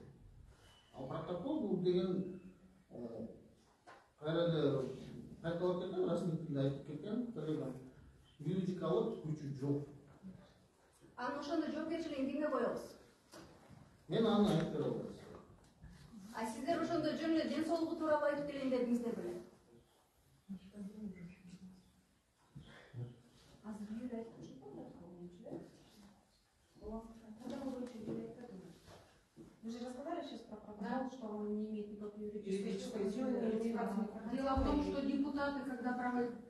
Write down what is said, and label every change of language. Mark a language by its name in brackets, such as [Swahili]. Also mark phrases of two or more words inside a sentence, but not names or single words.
[Kyrgyz] Ал протокол бул деген кайра эле кайталап кеткен, расмий тилде айтып кеткен коллегам, юридикалык күчү жок. Анын ошондо жоопкерчилигин кимге коебуз? Мен аны айтып бере албайм. А сиздер ошондо жөн эле ден соолугу тууралуу айтып келейин дедиңиздер беле? [Russian] Вы же разговаривали сейчас про протокол, что он не имеет никакой юридической силы. Дело в том, что депутаты, когда проводят...